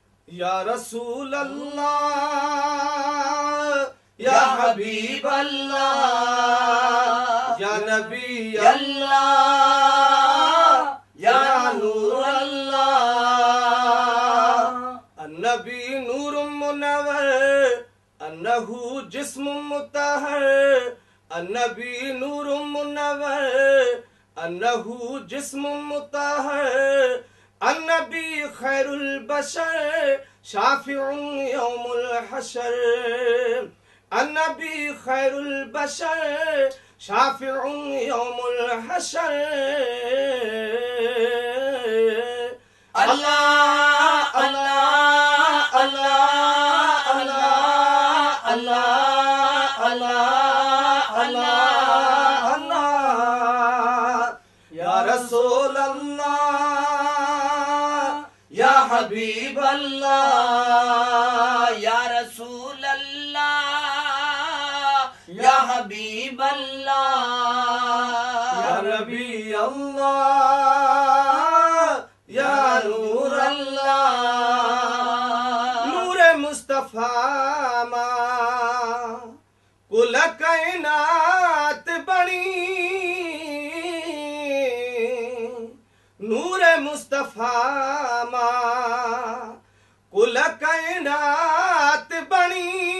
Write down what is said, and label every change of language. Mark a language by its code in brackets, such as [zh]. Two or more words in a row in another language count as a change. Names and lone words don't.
[ar] يا رسول الله يا حبيب الله يا نبي الله يا نور الله. النبي نور منور إنه جسم مطهر. النبي نور منور إنه جسم مطهر. النبي خير البشر شافع يوم الحشر. النبي خير البشر شافع يوم الحشر. الله الله الله الله الله الله الله الله. يا رسول الله يا حبيب الله يا رسول الله يا حبيب الله يا نبي الله يا نور الله. [sd] नूर मुस्तफा मा कुल कायनात बनी। नूर मुस्तफा मा कुल कायनात बनी।